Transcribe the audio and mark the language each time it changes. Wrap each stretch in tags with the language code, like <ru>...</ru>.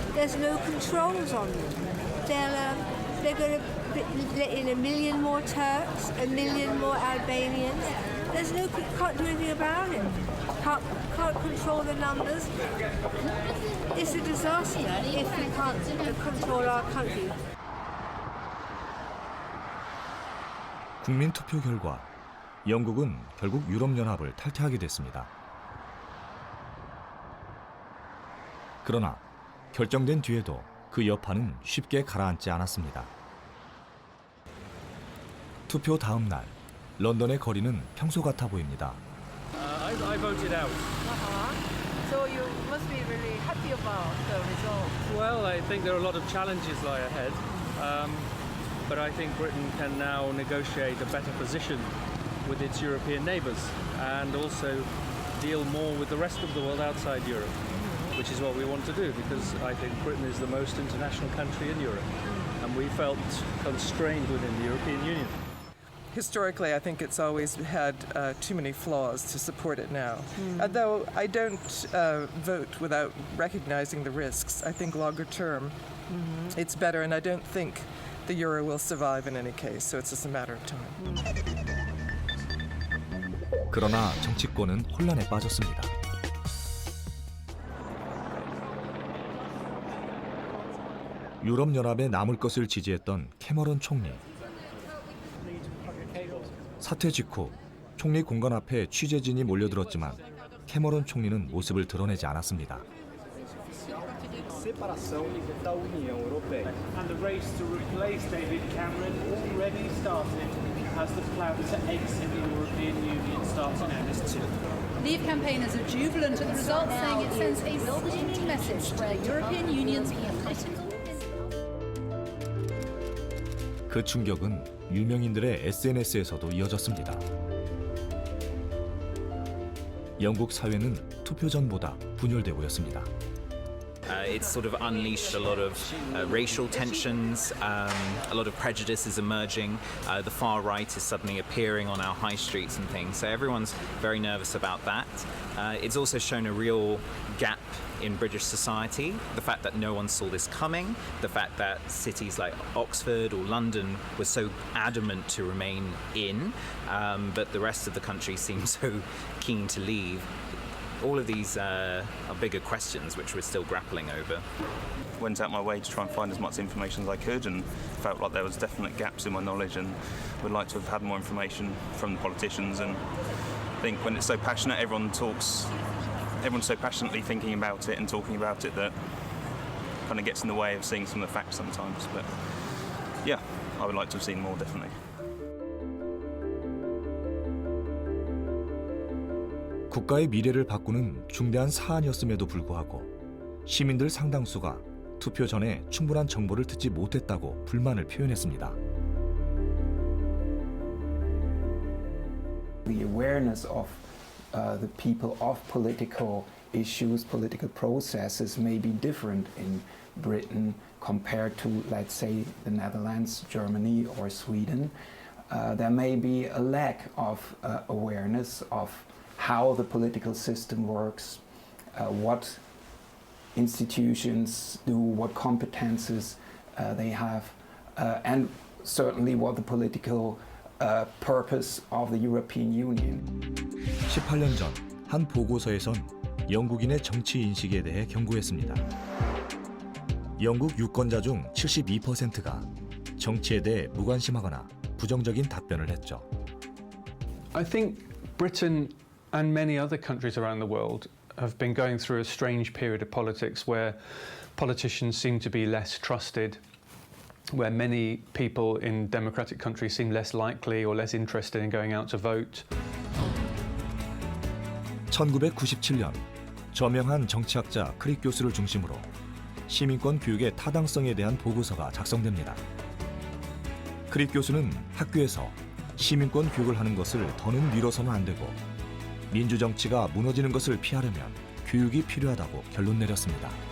<en>There's no controls on them. They're going to let in 1 million more Turks, 1 million more Albanians. Can't do anything about it. Can't control the numbers. It's a disaster if we can't control our country.</en> <ko>국민 투표 결과 영국은 결국 유럽연합을 탈퇴하게 됐습니다. 그러나 결정된 뒤에도 그 여파는 쉽게 가라앉지 않았습니다. 투표 다음 날 런던의 거리는 평소 같아 보입니다.</ko> <en>I voted out. So you must be really happy about the result. Well, I think there are a lot of challenges lie ahead, but I think Britain can now negotiate a better position with its European neighbours and also deal more with the rest of the world outside Europe, which is what we want to do because I think Britain is the most international country in Europe and we felt constrained within the European Union. Historically, I think it's always had too many flaws to support it now. Though I don't vote without recognizing the risks. I think longer term it's better, and I don't think the euro will survive in any case, so it's just a matter of time.</en> <ko>그러나 정치권은 혼란에 빠졌습니다. 유럽연합에 남을 것을 지지했던 캐머런 총리. 사퇴 직후 총리 공간 앞에 취재진이 몰려들었지만 캐머런 총리는 모습을 드러내지 않았습니다.</ko> <pt>Separação da União Europeia.</pt> <en>And the race to replace David Cameron already started as the plan to exit the European Union starts in earnest too. Leave campaigners are jubilant at the results, saying it sends a stinging message to the European Union's political.</en> <ko>그 충격은 유명인들의 SNS에서도 이어졌습니다. 영국 사회는 투표 전보다 분열돼 보였습니다.</ko> <en>It's sort of unleashed a lot of racial tensions, a lot of prejudice is emerging, the far right is suddenly appearing on our high streets and things, so everyone's very nervous about that. It's also shown a real gap in British society, the fact that no one saw this coming, the fact that cities like Oxford or London were so adamant to remain in, but the rest of the country seemed so keen to leave. All of these are bigger questions which we're still grappling over. Went out my way to try and find as much information as I could and felt like there was definite gaps in my knowledge and would like to have had more information from the politicians. And I think when it's so passionate, everyone's so passionately thinking about it and talking about it that kind of gets in the way of seeing some of the facts sometimes. But yeah, I would like to have seen more, definitely.</en> <ko>국가의 미래를 바꾸는 중대한 사안이었음에도 불구하고 시민들 상당수가 투표 전에 충분한 정보를 듣지 못했다고 불만을 표현했습니다.</ko> <en>The awareness of the people of political issues, political processes may be different in Britain compared to, let's say, the Netherlands, Germany, or Sweden. There may be a lack of awareness of how the political system works, what institutions do, what competences they have. and certainly what the political purpose of the European Union.</en> <ko>18년 전 한 보고서에선 영국인의 정치 인식에 대해 경고했습니다. 영국 유권자 중 72%가 정치에 대해 무관심하거나 부정적인 답변을 했죠.</ko> <en>I think Britain and many other countries around the world have been going through a strange period of politics where politicians seem to be less trusted, where many people in democratic countries seem less likely or less interested in going out to vote.</en> <ko>1997년 저명한 정치학자 크릭 교수를 중심으로 시민권 교육의 타당성에 대한 보고서가 작성됩니다. 크릭 교수는 학교에서 시민권 교육을 하는 것을 더는 미뤄서는 안 되고 민주정치가 무너지는 것을 피하려면 교육이 필요하다고 결론 내렸습니다.</ko>